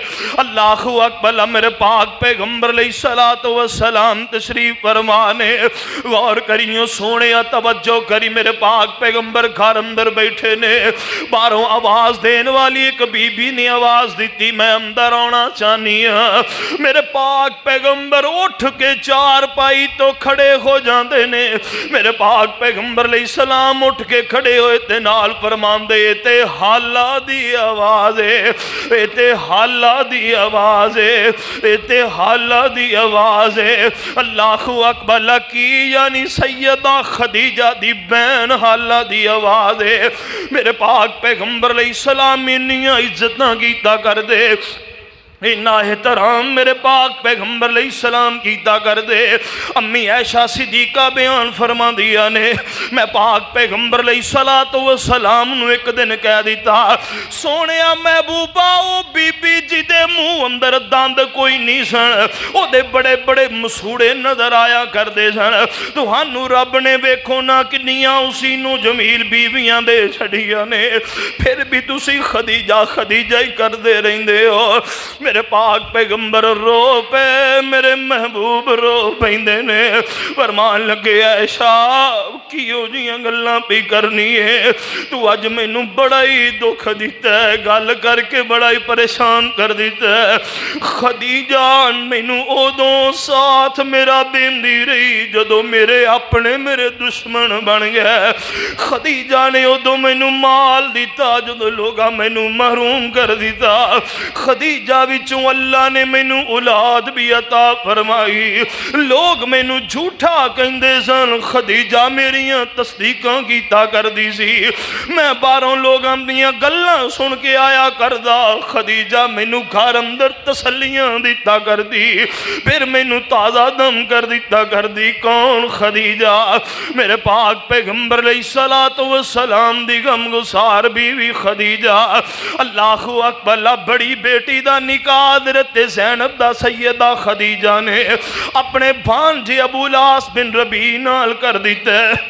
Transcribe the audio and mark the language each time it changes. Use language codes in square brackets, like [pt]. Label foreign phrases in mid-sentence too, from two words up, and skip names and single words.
[ar] اللہ اکبر، [pa] میرے پاک پیغمبر [ar] علیہ السلام [pa] تشریف فرمانے، غور کریو سونے توجہ کری، میرے پاک پیغمبر گھر اندر بیٹھے نے، باہروں آواز دین والی ایک بی بی نے آواز دیتی میں اندر آنا چاہنی ہاں۔ میرے پاک پیغمبر اٹھ کے چار پائی تو کھڑے ہو جاندے نے، میرے پاک پیغمبر [ar] علیہ السلام [pa] اٹھ کے کھڑے ہوئے تے نال فرماندے تے حالا دی آواز ہے، تے حالا دی آواز ہے، تے حالا دی آواز ہے۔ [ar] اللہ اکبر، [pa] کی یعنی سیدہ خدیجہ دی بہن حالا دی آواز ہے۔ میرے پاک پیغمبر [ar] علیہ السلام [pa] انیاں عزتاں کیتا کر دے، اتنا احترام میرے پاک پیغمبر [ar] علیہ السلام [pa] کیتا کر دے۔ امی عائشہ صدیقہ بیان فرما دیا نے، میں پاک پیغمبر [ar] علیہ السلام [pa] نو ایک دن کہہ دیتا سونیا محبوبہ او بی بی جی دے منہ اندر دند کوئی نہیں سن، او دے بڑے بڑے مسوڑے نظر آیا کر دے سن، تہانوں رب نے ویکھو نہ کنیاں اسی نو جمیل بیویاں دے چھڑیاں نے، پھر بھی تسی خدیجہ خدیجہ ہی کر دے رہندے ہو۔ میرے پاک پیغمبر رو پے، میرے محبوب رو پیندے نے، فرمان لگے عائشہ کیوں جیاں گلاں پی کرنی ہے، تو اج مینوں بڑا ہی دکھ دیتا ہے، گل کر کے بڑا ہی پریشان کر دیتا ہے۔ خدیجہ مینوں ادوں ساتھ میرا دیندی رہی جدوں میرے اپنے میرے دشمن بن گئے، خدیجہ نے ادوں مینوں مال دیتا جدوں لوگاں مینوں محروم کر دیتا، خدیجہ وچوں اللہ نے مینوں اولاد بھی عطا فرمائی، لوگ مینوں جھوٹا کہندے سن، خدیجہ میریاں تصدیقاں کیتا کر دی سی، میں باہروں لوگاں دیاں گلاں سن کے آیا کردا، خدیجہ مینوں گھر اندر تسلیاں دیتا کر دی، پھر مینوں تازہ دم کر دیتا کر دی۔ کون؟ خدیجہ، میرے پاک پیغمبر [ar] علیہ السلام [pa] دی غم گسار بیوی خدیجہ۔ [ar] اللہ اکبر، [pa] بڑی بیٹی دا نکاح حضرت زینب دا سیدہ خدیجہ نے اپنے بھانجے ابو لاس بن ربیع نال کر دیتے۔